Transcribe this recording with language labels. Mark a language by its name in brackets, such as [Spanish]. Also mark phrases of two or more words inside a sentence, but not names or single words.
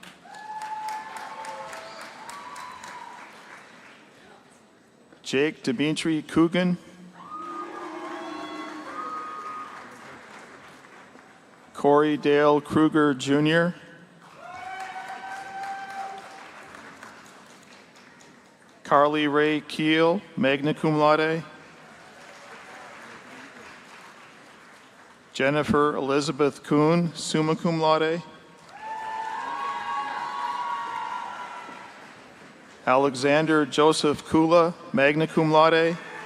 [English] Jake Dimitri Coogan. Corey Dale Kruger Jr. Carly Ray Keel, [Latin] magna cum laude. [English] Jennifer Elizabeth Kuhn, [Latin] summa cum laude. [English] Alexander Joseph Kula, [Latin] magna cum laude.